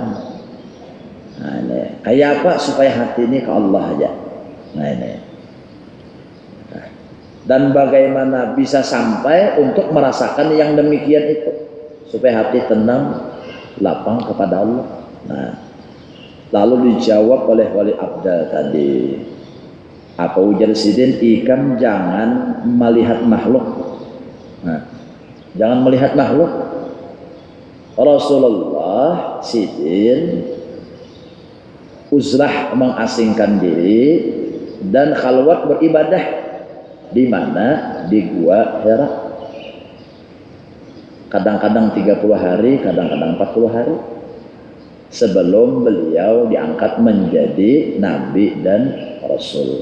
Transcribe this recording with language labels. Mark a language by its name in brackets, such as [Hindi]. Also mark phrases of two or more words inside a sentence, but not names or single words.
[Indonesian] Nah, ini kayak apa supaya hati ini ke Allah aja. Nah, ini. Nah, dan bagaimana bisa sampai untuk merasakan yang demikian itu supaya hati tenang, lapang kepada Allah. Nah, lalu dijawab oleh wali abdal tadi. [Banjar] Apa ujar sidin? [Indonesian] Ikam jangan melihat makhluk. Nah, jangan melihat makhluk. Rasulullah sidin uzlah mengasingkan diri dan khalwat beribadah di mana? Di gua Hira. Kadang-kadang 30 hari, kadang-kadang 40 hari sebelum beliau diangkat menjadi nabi dan rasul.